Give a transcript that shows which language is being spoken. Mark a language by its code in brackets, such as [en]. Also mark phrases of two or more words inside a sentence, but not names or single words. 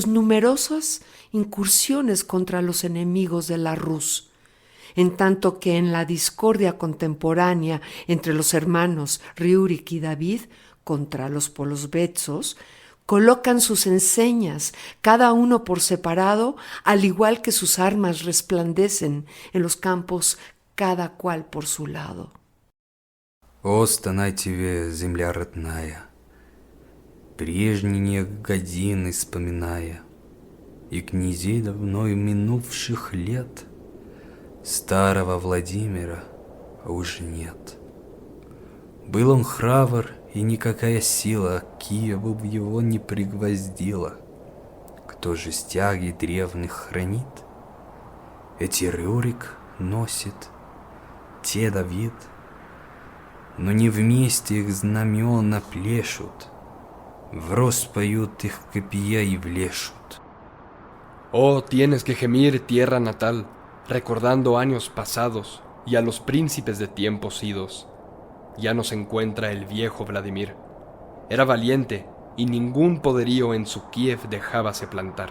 [es] numerosas incursiones contra los enemigos de la Rus, en tanto que en la discordia contemporánea entre los hermanos Riúrik y David contra los Polovets, colocan sus enseñas, cada uno por separado, al igual que sus armas resplandecen en los campos, cada cual por su lado. [ru] О, стонай тебе, земля родная, прежние годины вспоминая, и князей давно минувших лет старого Владимира уже нет. Был он храбр, и никакая сила Киеву его не пригвоздила. Кто же стяги древних хранит? Эти Рюрик носит, те Давид, но не вместе их знамена плещут, врозь поют их копья и влешут. [es] Oh, tienes que gemir, tierra natal, recordando años pasados y a los príncipes de tiempos idos. Ya no se encuentra el viejo Vladimir. Era valiente y ningún poderío en su Kiev dejábase plantar.